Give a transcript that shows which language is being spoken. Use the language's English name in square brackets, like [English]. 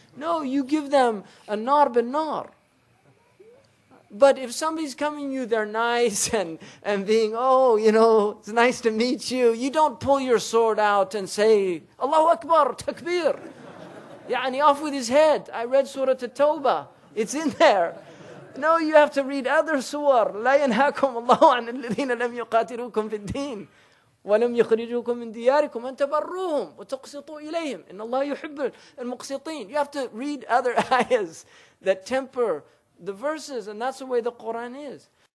[English] No, you give them a nar bin nar. But if somebody's coming you, they're nice and being, it's nice to meet you. You don't pull your sword out and say, Allahu Akbar, takbir. Yani off with his head. I read Surah At-Tawbah. It's in there. No, you have to read other surah. [Arabic] لا ينهاكم الله عن الذين لم يقاتلوكم في الدين ولم يخرجوكم من دياركم أن تبروهم وتقسطوا إليهم إن الله يحب المقسطين. [English] You have to read other ayahs that temper the verses, and that's the way the Quran is.